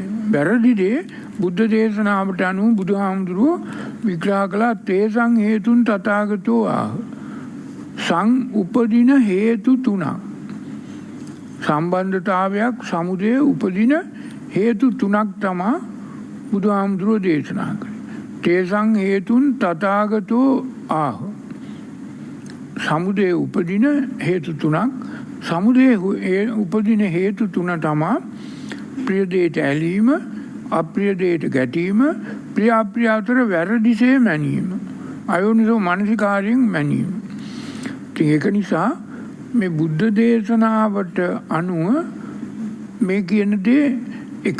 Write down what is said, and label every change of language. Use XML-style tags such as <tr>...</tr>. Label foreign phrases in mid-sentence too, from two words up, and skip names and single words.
<si>වැරදි දේ බුද්ධ දේශනාවට අනුව බුදුහාමුදුරුවෝ විග්‍රහ කළා.</si> <pi>තේසං හේතුන් තථාගතෝ ආහ.</pi> <si>සං උපදින හේතු තුනක්. සම්බන්ධතාවයක්, සමුදය උපදින හේතු තුනක් තමයි බුදුහාමුදුරුවෝ දේශනා කළේ.</si> <pi>තේසං හේතුන් තථාගතෝ ආහ.</pi> <si>සමුදය උපදින හේතු තුනක්. සමුදය උපදින හේතු තුන තමයි ප්‍රිය දෙයට ඇලීම, අප්‍රිය දෙයට ගැටීම, ප්‍රිය අප්‍රිය අතර වැරදිසේ මැනීම, අයෝනිසෝ මනසිකාරයෙන් මැනීම. ඉතින් ඒක නිසා මේ බුද්ධ දේශනාවට අනුව මේ කියන දේ එකක්.</si>